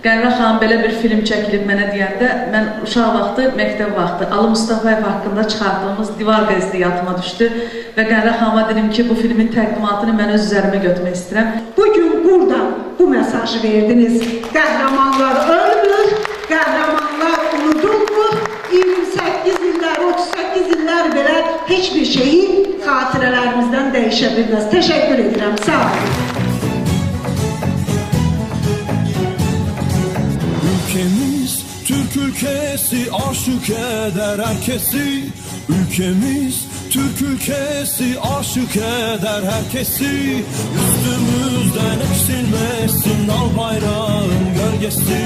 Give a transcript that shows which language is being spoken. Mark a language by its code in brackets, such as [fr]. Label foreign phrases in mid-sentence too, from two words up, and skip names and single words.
[az] Qənrə xanım belə bir film çəkilib mənə deyəndə, mən uşaq vaxtı, məktəb vaxtı Ali Mustafayev haqqında çıxardığımız Divar qəzeti yadıma düşdü və Qənrə xanıma dedim ki, bu filmin təqdimatını mən öz üzərimə götürmək istəyirəm. Bugün burada bu mesajı verdiniz. Qəhrəmanlar ölmür, qəhrəmanlar unudulmur. 28 illər, 38 illər belə heç bir şeyi xatirələrimizdən dəyişə bilməz. Təşəkkür edirəm, sağ olun. [tr] Ülkemiz Türk ülkesi, aşık eder herkesi. Ülkemiz Türk ülkesi, aşık eder herkesi. Üstümüzden eksilmesin al bayrağın gölgesi.